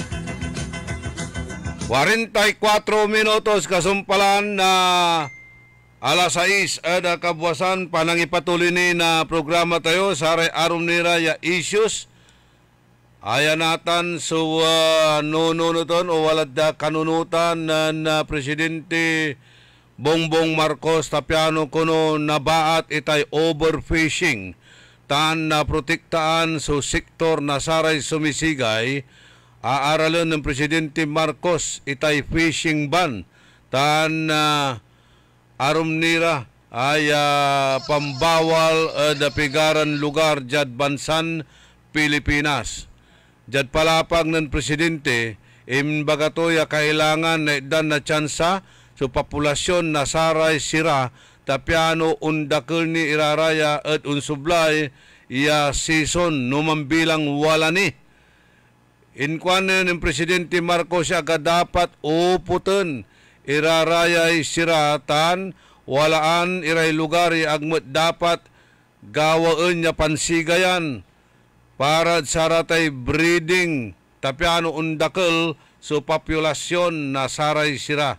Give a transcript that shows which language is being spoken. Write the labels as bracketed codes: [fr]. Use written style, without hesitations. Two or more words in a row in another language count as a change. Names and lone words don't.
[pag] Minutos kasumpalan na Alas 6 ada kabuasan panang ipatuloy ni na programa tayo sa arom nira ya issues. Ayanatan so nununuton o walad da kanunutan na Presidente Bongbong Marcos tapiano kuno nabaat itay overfishing tan na protektaan so sektor na saray sumisigay. Aaralan ng Presidente Marcos itay [en] fishing ban [pag] tan arom nira ay pambawal da pigaran lugar jad bansan Pilipinas. Jad palapag ng Presidente, imbaga to ya kailangan na idan na tsansa so populasyon na saray sira tapiano undakil ni iraraya at unsublay ya season numambilang wala ni. Inkwan ng Presidente Marcos siya dapat uputan irarayay siratan walaan iray lugar agmat dapat gawaan niya pansigayan para saratay breeding tapiano undakal so populasyon na saray sira.